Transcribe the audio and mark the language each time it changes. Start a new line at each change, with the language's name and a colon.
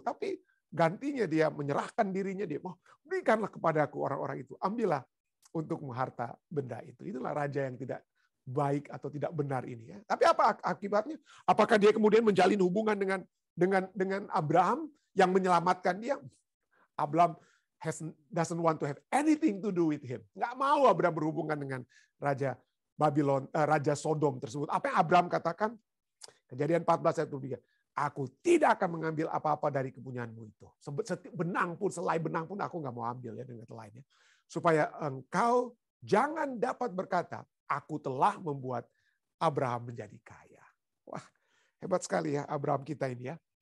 Indonesian: Tapi gantinya dia menyerahkan dirinya, dia mau berikanlah kepadaku orang-orang itu, ambillah untukmu harta benda itu. Itulah raja yang tidak baik atau tidak benar ini ya. Tapi apa akibatnya? Apakah dia kemudian menjalin hubungan dengan Abraham yang menyelamatkan dia?
English: Abraham doesn't want to have anything to do with him.
Indonesian: Nggak mau Abraham berhubungan dengan Raja Babylon, Raja Sodom tersebut. Apa yang Abraham katakan? Kejadian 14 ayat 23. Aku tidak akan mengambil apa-apa dari kepunyaanmu itu. Selai benang pun aku nggak mau ambil ya dengan lainnya. Supaya engkau jangan dapat berkata, aku telah membuat Abraham menjadi kaya. Wah, hebat sekali ya Abraham kita ini ya.